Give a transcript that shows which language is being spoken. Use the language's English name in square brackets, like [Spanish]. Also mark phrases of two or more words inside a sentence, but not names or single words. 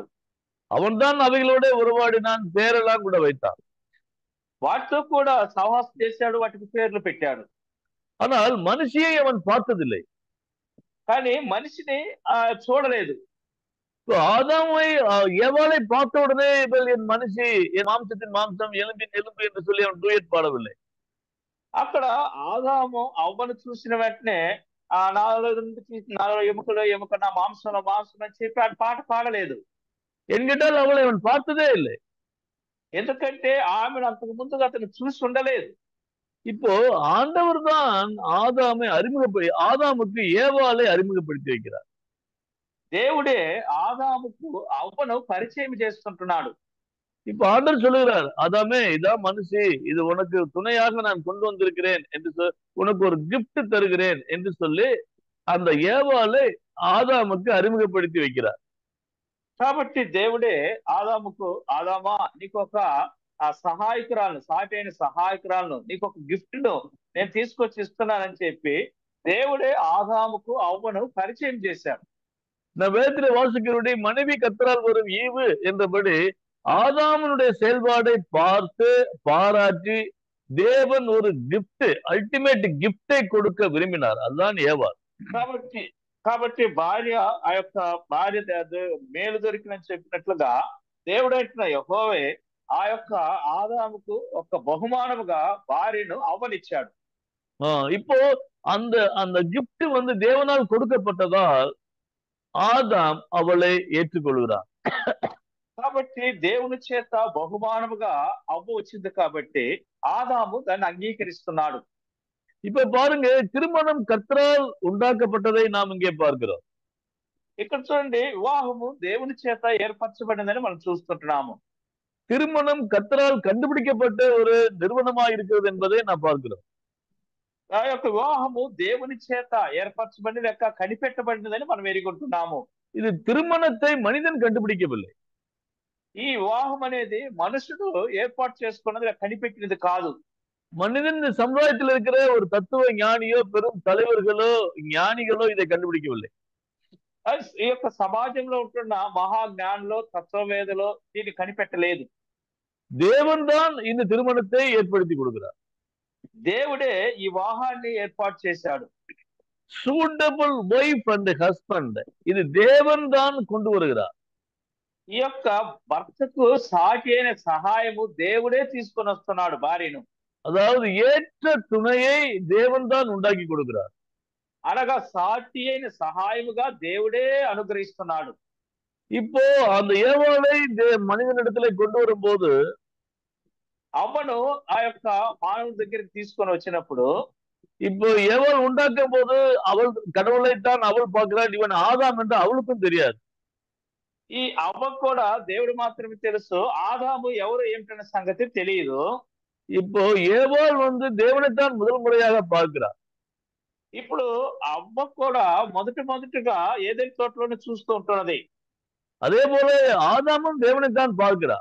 [Tamil] அவன் தான் அவைகளோட உருவாடினான், பேரெல்லாம் கூட வைத்தான். [Telugu] వాటితో కూడా సహవాసం చేశాడు, వాటికి పేర్లు పెట్టాడు. [Tamil] ஆனால் மனுஷியை அவன் பார்த்ததில்லை. [Telugu] కానీ మనిషిని చూడలేదు. [Tamil] ஆதாமை ஏவாளை பார்த்த உடனே இவள் என் மனுஷி, என் மாம்சத்தின் மாம்சம், எலும்பின் எலும்பு என்று சொல்லி அவன் டூயட் பாடவில்லை. [Telugu] అక్కడ ఆదాము అవ్వను చూసిన వెంటనే నాలో ఎముకలో ఎముక, నా మాంసంలో మాంసం అని చెప్పి ఆ పాట పాడలేదు. [Tamil] என்கிட்டால் அவளை அவன் பார்த்ததே இல்லை. [Telugu] ఎందుకంటే ఆమెను అంతకు ముందుగా అతను చూసి ఉండలేదు. [Tamil] இப்போ ஆண்டவர் தான் ஆதாமுக்கு ஏவாளை அறிமுகப்படுத்தி வைக்கிறார். [Telugu] దేవుడే ఆదాముకు అవ్వను పరిచయం చేస్తుంటున్నాడు. [Tamil] இப்ப ஆண்டவர் சொல்லுகிறார், ஆதாமே இதான் மனுஷி, இது உனக்கு துணையாக நான் கொண்டு வந்திருக்கிறேன் என்று உனக்கு ஒரு கிஃப்ட் தருகிறேன் என்று சொல்லி அந்த ஏவாளை ஆதாமுக்கு அறிமுகப்படுத்தி வைக்கிறார். [Telugu] కాబట్టి దేవుడే ఆదాముకు, ఆదామా నీకు ఒక సహాయకురాలను, సాటైన సహాయకురాలను, నీకు ఒక గిఫ్ట్ ను నేను తీసుకొచ్చి ఇస్తున్నానని చెప్పి దేవుడే ఆదాముకు అవ్వను పరిచయం చేశాడు. [Tamil] நான் வேதத்திலே வாசிக்கிறபடி மனைவி கர்த்தரால் வரும் ஈவு என்றபடி ஆதாமனுடைய செயல்பாடை பார்த்து பாராட்டி தேவன் ஒரு [English] gift, ultimate gift [Tamil] கொடுக்க விரும்பினார். அதுதான் ஏவாள். [Telugu] కాబట్టి భార్య ఆ యొక్క భార్య మేలు దొరికినని చెప్పినట్లుగా దేవుడైన యెహోవా ఆ యొక్క ఆదాముకు ఒక బహుమానముగా భార్యను అవ్వనిచ్చాడు. [Tamil] இப்போ அந்த கிஃப்ட் தேவனால் கொடுக்கப்பட்டதால் ஆதாம் அவளை ஏற்றுக்கொள்கிறார். [Telugu] కాబట్టి దేవుని చేత బహుమానముగా అవ్వ వచ్చింది కాబట్టి ఆదాము దాన్ని అంగీకరిస్తున్నాడు. [Tamil] இப்ப பாருங்க, திருமணம் கர்த்தரால் உண்டாக்கப்பட்டதை நாம் இங்கே பார்க்கிறோம். [Telugu] ఇక్కడ చూడండి, వివాహము దేవుని చేత ఏర్పరచబడిందని మనం చూస్తుంటున్నాము. [Tamil] திருமணம் கர்த்தரால் கண்டுபிடிக்கப்பட்ட ஒரு நிறுவனமாக இருக்கிறது என்பதை நாம் பார்க்கிறோம். [Telugu] ఆ యొక్క వివాహము దేవుని చేత ఏర్పరచబడి లేక కనిపెట్టబడినదని మనం ఎరుగుంటున్నాము. [Tamil] இது திருமணத்தை மனிதன் கண்டுபிடிக்கவில்லை. [Telugu] ఈ వివాహం అనేది మనుషుడు ఏర్పాటు చేసుకున్నది, కనిపెట్టినది కాదు. [Tamil] மனிதன் சமுதாயத்தில் இருக்கிற ஒரு தத்துவ ஞானியோ, பெரும் தலைவர்களோ, ஞானிகளோ இதை கண்டுபிடிக்கவில்லை. [Telugu] ఈ యొక్క సమాజంలో ఉంటున్న మహాజ్ఞానులు, తత్వవేదలో దీన్ని కనిపెట్టలేదు. [Tamil] தேவன் தான் இந்த திருமணத்தை ஏற்படுத்தி கொடுக்கிறார். [Telugu] దేవుడే ఈ వివాహాన్ని ఏర్పాటు చేశాడు. [English] suitable wife and husband, [Tamil] ఇది தேவன் தான் கொண்டு வருகிறார். [Telugu] ఈ యొక్క భర్తకు సాటి అయిన సహాయము దేవుడే తీసుకొని వస్తున్నాడు భార్యను. [Tamil] அதாவது ஏற்ற துணையை தேவன் தான் உண்டாக்கி கொடுக்கிறார். [Telugu] అనగా సాటి అయిన సహాయముగా దేవుడే అనుగ్రహిస్తున్నాడు. [Tamil] இப்போ அந்த ஏவாளை மனிதனிடத்துல கொண்டு வரும்போது [Telugu] అవ్వను ఆ యొక్క మానవుడి దగ్గరికి తీసుకొని వచ్చినప్పుడు, [Tamil] இப்போ ஏவாள் உண்டாக்கும் போது அவள் கடவுளைத்தான் அவள் பார்க்கிறாள், இவன் ஆதாம் என்று அவளுக்கும் தெரியாது. [Telugu] ఈ అవ్వ కూడా దేవుడు మాత్రమే తెలుసు, ఆదాము ఎవరు ఏమిటన్న సంగతి తెలియదు. [Tamil] இப்போ ஏவாள் தேவனைத்தான் முதல் முறையாக பார்க்கிறார். [Telugu] ఇప్పుడు అవ్వ కూడా మొదటిగా ఏదైనా తోటలోనే చూస్తూ ఉంటున్నది. [Tamil] அதே போல ஆதாமும் தேவனைத்தான் பார்க்கிறார்.